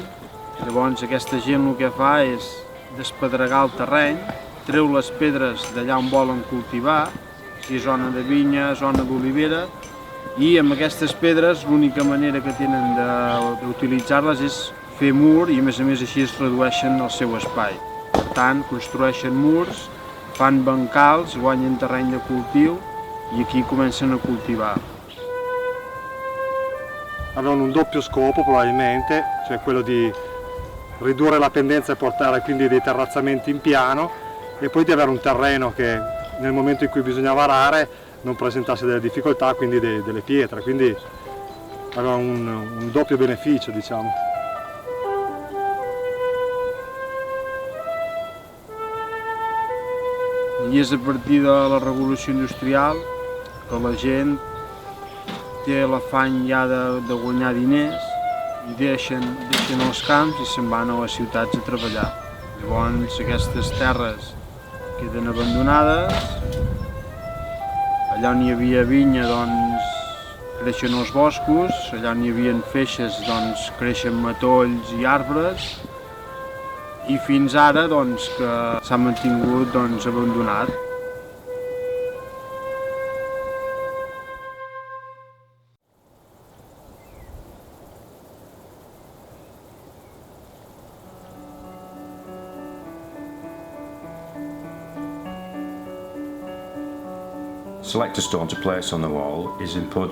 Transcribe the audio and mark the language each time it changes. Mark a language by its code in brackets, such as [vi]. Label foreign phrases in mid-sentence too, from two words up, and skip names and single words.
[ca] Llavors aquesta gent el que fa és despedregar el terreny, treu les pedres d'allà on volen cultivar, si és zona de vinya, zona d'olivera, i amb aquestes pedres l'única manera que tenen d'utilitzar-les és fer mur i a més així es redueixen el seu espai. Per tant, construeixen murs, fan bancals, guanyen terreny de cultiu i aquí comencen a coltivar. [it] Avevano un doppio scopo probabilmente, cioè quello di ridurre la pendenza e portare quindi dei terrazzamenti in piano e poi di avere un terreno che nel momento in cui bisognava arare non presentasse delle difficoltà, quindi delle pietre, quindi aveva un doppio beneficio, diciamo. [ca] I és a partir de la revolució industrial que la gent té l'afany ja de guanyar diners i deixen els camps i se'n van a les ciutats a treballar. Llavors aquestes terres queden abandonades, allà on hi havia vinya doncs creixen els boscos, allà on hi havia feixes doncs creixen matolls i arbres i fins ara doncs que s'ha mantingut doncs abandonat. [en] Select a stone to place on the wall is important.